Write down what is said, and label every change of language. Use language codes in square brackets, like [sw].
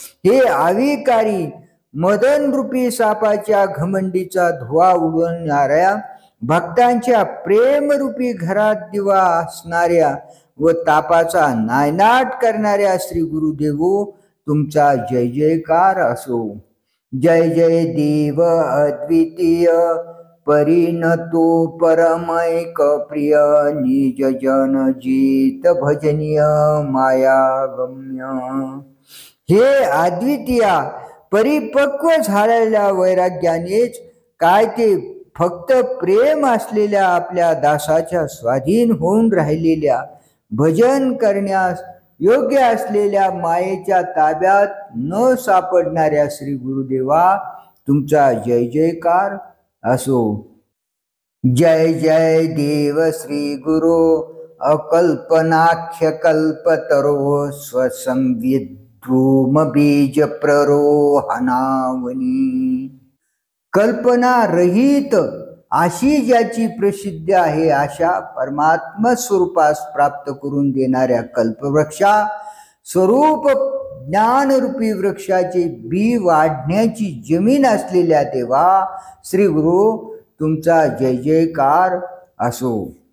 [mr] हे आविकारी मदन रूपी सापाच्या घमंडीचा धुवा उडवणाऱ्या, भक्तांच्या प्रेमरूपी घरात दिवा असणाऱ्या व तापाचा नायनाट करणाऱ्या श्री गुरुदेवो, तुमचा जय जयकार असो. [sa] जय जय देव अद्वितीय परिणतो परमैक प्रिय, निज जन जित भजनीय मायागम्य. [mr] हे अद्वितीया परिपक्व झालेल्या वैराग्यानेच काय ते फक्त प्रेम असलेल्या आपल्या दासाच्या स्वाधीन होऊन राहिलेल्या, भजन करण्यास योग्य असलेल्या मायेच्या ताब्यात न सापडणाऱ्या श्री गुरुदेवा, तुमचा जय जयकार असो. [sa] जय जय देव श्री गुरु अकल्पनाख्य कल्पतरो स्वसंविद्रूम बीज प्ररोहणावनी. [mr] कल्पना रहित अशी ज्याची प्रसिद्धी आहे, अशा परमात्म स्वरूपास प्राप्त करून देणाऱ्या कल्पवृक्षा स्वरूप ज्ञानरूपी वृक्षाचे बी वाढण्याची जमीन असलेल्या देवा श्री गुरु, तुमचा जय जयकार असो.